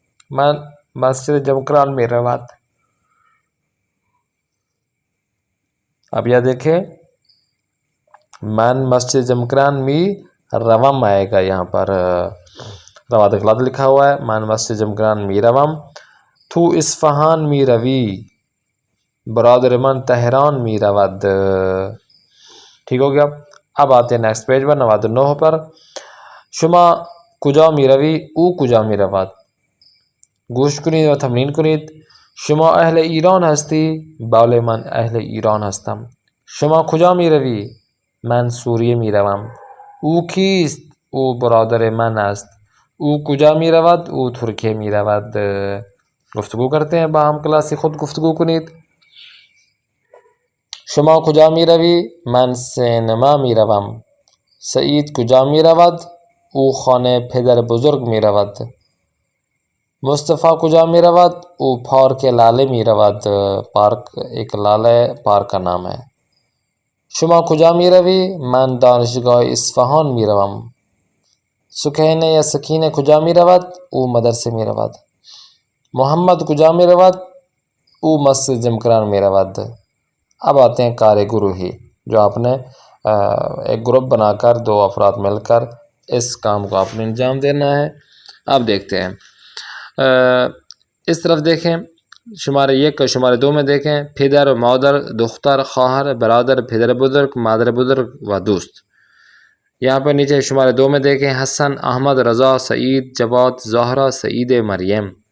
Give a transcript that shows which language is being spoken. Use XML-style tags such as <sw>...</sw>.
<fa>من مسجد جمکران میرود۔</fa> <ur>اب یہ دیکھیں</ur> <fa>من مسجد جمکران می روم</fa> <ur>آئے گا، یہاں پر رواد غلط لکھا ہوا ہے۔</ur> <fa>من مسجد جمکران می روم، تو اصفهان می روی برادر من تہران می رود.</fa> <ur>ٹھیک ہو گیا. اب آتے ہیں نیکسٹ پیج پر 99 پر.</ur> <fa>شما کجا می روی او کجا می رود. گوش کنید و تمرین کنید. شما اهل ایران هستی؟ بله من اهل ایران هستم. شما کجا می روی؟ من سوریه می روم. او کیست؟ او برادر من است. او کجا می رود؟ او ترکیه می رود. گفتگو</fa> <ur>کرتے ہیں</ur> <fa>با ہم کلاسی خود گفتگو کنید. شما کجا می روی؟ من سینما می روم. سعید کجا می رود؟ او خانه پدر بزرگ می رود. مصطفی کجا می رود؟ او پارک لاله می رود.</fa> <ur>پارک ایک لاله پارک کا نام ہے.</ur> <fa>شما کجا می روی؟ من دانشگاه اصفهان می روم. سکینه یا سکینه کجا می رود؟ او مدرسه می رود. محمد کجا می رود؟ او مسجد جمکران می رود.</fa> <ur>اب آتے ہیں کار گروہی، جو آپ نے ایک گروپ بنا کر 2 افراد مل کر اس کام کو آپ نے انجام دینا ہے. اب دیکھتے ہیں اس طرف دیکھیں. شمارے 1 اور شمارے 2 میں دیکھیں.</ur> <fa>پدر، مادر، دختر، خواہر، برادر، پدر بزرگ، مادر بزرگ و دوست.</fa> <ur>یہاں پر نیچے شمارے 2 میں دیکھیں. حسن، احمد، رضا، سعید، جواد، زہرا، سعید، مریم.</ur>